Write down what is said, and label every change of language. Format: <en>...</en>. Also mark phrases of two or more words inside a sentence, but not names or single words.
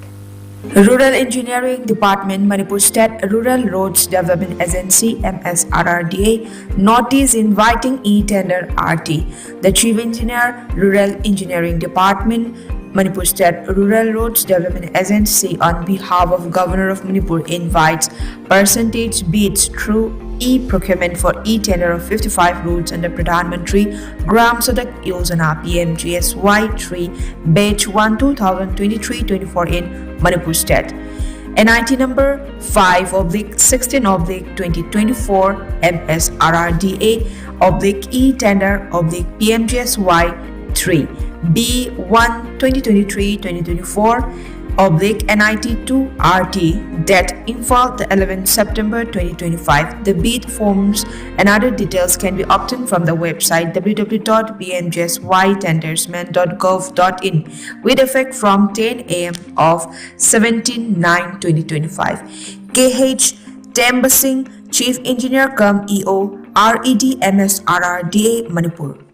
<en>Rural Engineering Department, Manipur State Rural Roads Development Agency (MSRRDA) notice inviting e-tender RT. The Chief Engineer, Rural Engineering Department, Manipur State Rural Roads Development Agency, on behalf of Governor of Manipur, invites percentage bids through e-procurement for e-tender of 55 routes under Pradhan Mantri Gram Sadak Yojana PMGSY 3 Batch 1 2023-24 in Manipur State. NIT number 5/16/2024 MSRRDA e-tender PMGSY 3 B1 2023-2024 NIT 2 RT, date Imphal, the 11th September 2025. The bid forms and other details can be obtained from the website www.bmgsytendersman.gov.in with effect from 10 a.m. of 17/9/2025. KH Temba Singh, Chief Engineer cum EO, RED MSRRDA, Manipur.</en>